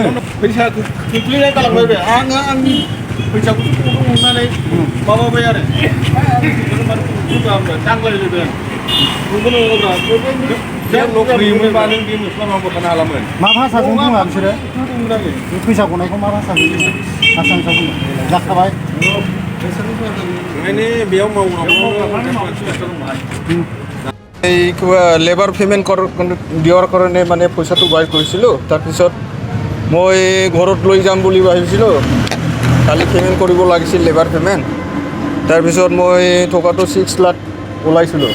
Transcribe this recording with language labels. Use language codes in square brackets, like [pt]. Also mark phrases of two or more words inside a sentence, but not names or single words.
[brx] फैसाखौ खोख्लैनाय गालांबाय बे आङो आंनि फैसाखौ हमनानै माबाबाय आरो दांलायलायबाय मा भाषाजों बुङा बिसोरो फैसा गनायखौ मा भाषाजों बुङो आसामिसाव बुङो जाखाबाय [as] बेयाव [en] labour payment [as] দিয়াৰ কাৰণে মানে পইচাটো বাই কৰিছিলোঁ। তাৰপিছত মই ঘৰত লৈ যাম বুলি ভাবিছিলোঁ, কালি পে'মেণ্ট কৰিব লাগিছিল [en] labour payment. [as] তাৰপিছত মই টকাটো 6 লাখ ওলাইছিলোঁ।